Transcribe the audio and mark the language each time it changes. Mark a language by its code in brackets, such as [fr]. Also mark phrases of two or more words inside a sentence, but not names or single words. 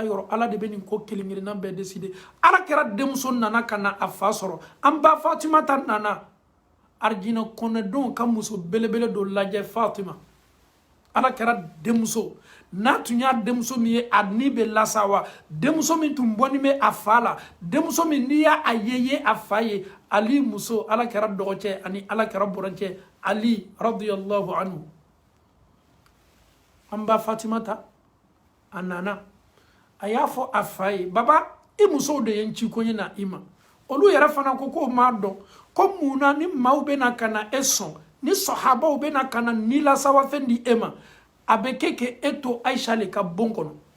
[bm] yɔrɔ ala de bɛ nin ko kelen kelenna bɛɛ décider ala kɛra denmuso nana ka na a fa sɔrɔ an ba Fatumata nana arjina kɔnɔdenw ka muso belebele dɔ lajɛ Fatima ala kɛra denmuso n'a tun y'a denmuso min ye a ni bɛ lasawa denmuso min tun bɔnen bɛ a fa la denmuso min n'i y'a ye a fa ye Ali muso ala kɛra dɔgɔcɛ ani ala kɛra burancɛ Ali [ar] رضي الله عنه [bm] an ba Fatumata a nana a y'a fɔ a fa ye baba i musow de ye n ci ko ye na i ma olu yɛrɛ fana ko k'o m'a dɔn ko mun na ni maaw bɛ na ka na e sɔn ni sahabaw bɛ na ka na ni lasawa fɛn di e ma a bɛ kɛ e to Aisha le ka bon kɔnɔ